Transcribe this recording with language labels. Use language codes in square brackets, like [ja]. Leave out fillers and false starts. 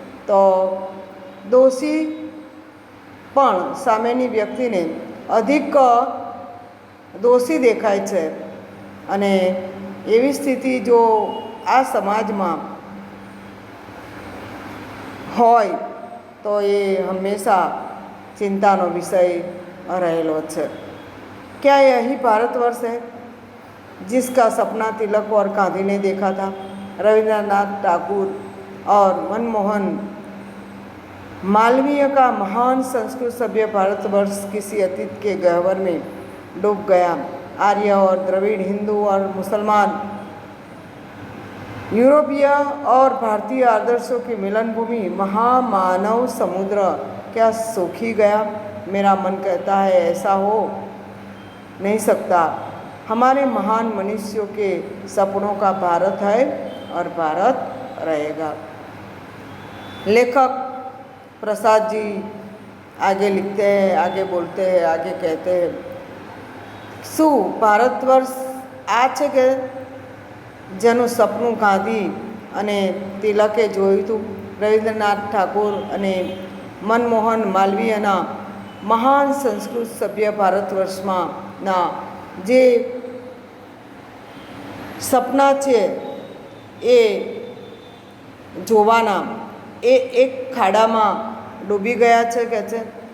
[gu] તો દોષી પણ સામેની વ્યક્તિને અધિક દોષી દેખાય છે અને એવી સ્થિતિ જો આ સમાજમાં હોય [hi] तो ये हमेशा चिंताનો विषय रहेलो है. क्या यही भारतवर्ष है जिसका सपना तिलक और गांधी ने देखा था? रविंद्रनाथ ठाकुर और मनमोहन मालवीय का महान संस्कृत सभ्य भारतवर्ष किसी अतीत के गह्वर में डूब गया. आर्य और द्रविड़, हिंदू और मुसलमान, यूरोपीय और भारतीय आदर्शों की मिलन भूमि महामानव समुद्र क्या सूखी गया? मेरा मन कहता है ऐसा हो नहीं सकता. हमारे महान मनुष्यों के सपनों का भारत है और भारत रहेगा. लेखक प्रसाद जी आगे लिखते हैं, आगे बोलते हैं, आगे कहते हैं, [gu] શું ભારતવર્ષ આ છે કે જેનું સપનું ગાંધી અને તિલકે જોયું હતું? રવિન્દ્રનાથ ઠાકુર અને મનમોહન માલવીયના મહાન સંસ્કૃત સભ્ય ભારતવર્ષમાં ના જે સપના છે એ જોવાના એ એક ખાડામાં ડૂબી ગયા છે કે છે.